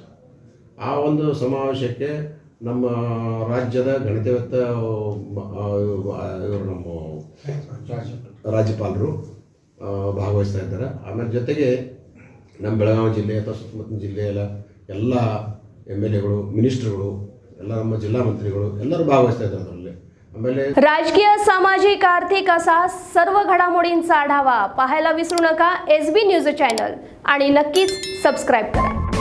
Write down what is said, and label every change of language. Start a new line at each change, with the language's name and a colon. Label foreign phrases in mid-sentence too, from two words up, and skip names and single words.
Kannada: ಆ ಒಂದು ಸಮಾವೇಶಕ್ಕೆ ನಮ್ಮ ರಾಜ್ಯದ ಗಣಿತವೇತ್ತ ಇವರು ನಮ್ಮ ರಾಜ್ಯಪಾಲರು ಭಾಗವಹಿಸ್ತಾ ಇದ್ದಾರೆ. ಆಮೇಲೆ ಜೊತೆಗೆ ನಮ್ಮ ಬೆಳಗಾವಿ ಜಿಲ್ಲೆ ಅಥವಾ ಸುತ್ತಮುತ್ತಲಿನ ಜಿಲ್ಲೆಯ ಎಲ್ಲ MLAಗಳು, ಮಿನಿಸ್ಟರ್ಗಳು, ಎಲ್ಲ ನಮ್ಮ ಜಿಲ್ಲಾ ಮಂತ್ರಿಗಳು ಎಲ್ಲರೂ ಭಾಗವಹಿಸ್ತಾ ಇದ್ದಾರೆ ಅದರಲ್ಲಿ.
Marathi: आम्हाला राजकीय, सामाजिक, आर्थिक असा सर्व घडामोडींचा आढावा पाहायला विसरू नका SB न्यूज चॅनल आणि नक्कीच सबस्क्राइब करा.